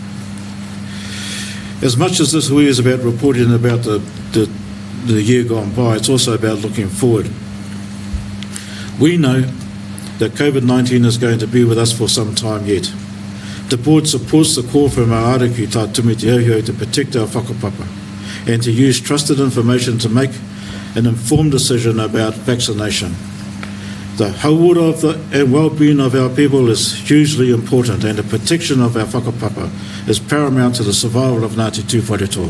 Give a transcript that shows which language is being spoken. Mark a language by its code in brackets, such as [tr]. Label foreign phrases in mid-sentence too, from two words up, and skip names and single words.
[en] As much as this hui is about reporting about the year gone by, it's also about looking forward. We know that COVID-19 is going to be with us for some time yet. The board supports the call from our ariki tā tumiti hauhau to protect our whakapapa and to use trusted information to make an informed decision about vaccination. The hauora and well-being of our people is hugely important, and the protection of our whakapapa is paramount to the survival of Ngāti Tūwharetoa.